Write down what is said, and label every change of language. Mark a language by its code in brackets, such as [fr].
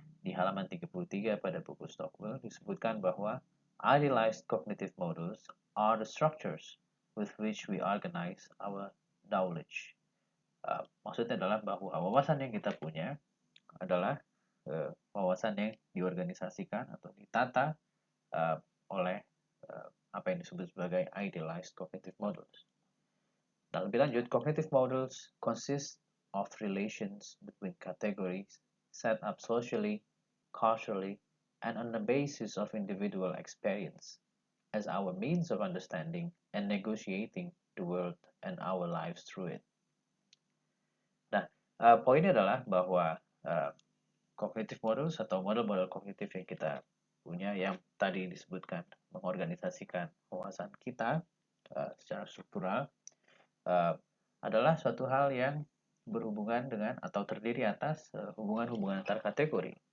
[id] Di halaman 33 pada buku Stockwell disebutkan bahwa [en] idealized cognitive models are the structures with which we organize our knowledge. [id] Maksudnya adalah bahwa wawasan yang kita punya adalah wawasan yang diorganisasikan atau ditata oleh apa yang disebut sebagai idealized cognitive models. Nah, lebih lanjut, [en] cognitive models consist of relations between categories set up socially, culturally, and on the basis of individual experience as our means of understanding and negotiating the world and our lives through it. [id] Nah, poinnya adalah bahwa cognitive models atau model-model kognitif yang kita punya yang tadi disebutkan mengorganisasikan wawasan kita secara struktural adalah suatu hal yang berhubungan dengan atau terdiri atas hubungan-hubungan antar kategori.